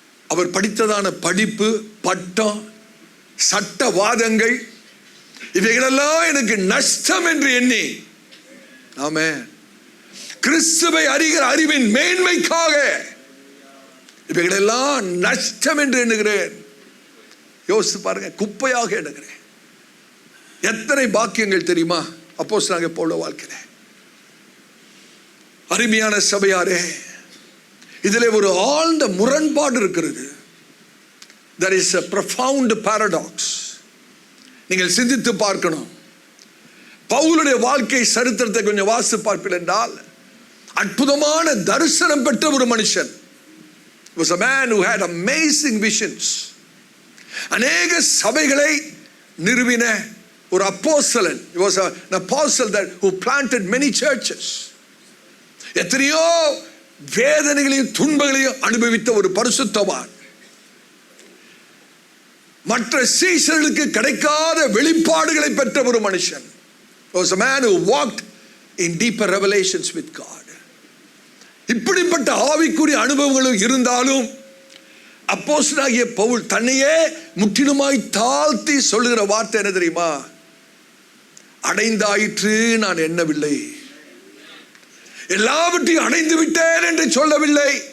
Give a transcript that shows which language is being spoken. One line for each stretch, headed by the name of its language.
Tamil: அவர் படித்ததான படிப்பு, பட்டம், சட்டவாதங்கள், இவைகளெல்லாம் எனக்கு நஷ்டம் என்று எண்ணி, ஆமென், கிறிஸ்துவை அறிகிற அறிவின் மேன்மைக்காக இவைகளெல்லாம் நஷ்டம் என்று எண்ணுகிறேன். யோசித்து பாருங்க, குப்பையாக எண்ணுகிறேன். எத்தனை பாக்கியங்கள் தெரியுமா அப்போஸ்தலனாகிய பவுல் வாழ்க்கையில. அருமையான சபையாரே, இதிலே ஒரு ஆழ்ந்த முரண்பாடு இருக்கிறது.
English: There is a profound paradox.
Tamil: நீங்கள் சிந்தித்து பார்க்கணும். பவுலுடைய வாழ்க்கை சரித்திரத்தை கொஞ்சம் வாசித்து பார்ப்பீர்கள் என்றால், அற்புதமான தரிசனம் பெற்ற ஒரு மனுஷன்.
English: He was a man who had amazing visions.
Tamil: அநேக சபைகளை நிறுவின ஒரு அப்போஸ்தலன்.
English: He was an apostle that who planted many churches.
Tamil: எத்தனையோ வேதனைகளையும் துன்பங்களையும் அனுபவித்த ஒரு பரிசுத்தவான். மற்ற சீஷர்களுக்கு கிடைக்காத வெளிப்பாடுகளை பெற்ற ஒரு மனுஷன்.
English: He was a man who walked in deeper revelations with God.
Tamil: இப்படிப்பட்ட ஆவிக்குரிய அனுபவங்களும் இருந்தாலும் அப்போஸ்தலனாகிய பவுல் தன்னையே முற்றிலுமாய் தாழ்த்தி சொல்லுகிற வார்த்தை என்ன தெரியுமா? அடைந்தாயிற்று நான் எண்ணவில்லை, எல்லாவற்றையும் அடைந்து விட்டேன் என்று சொல்லவில்லை.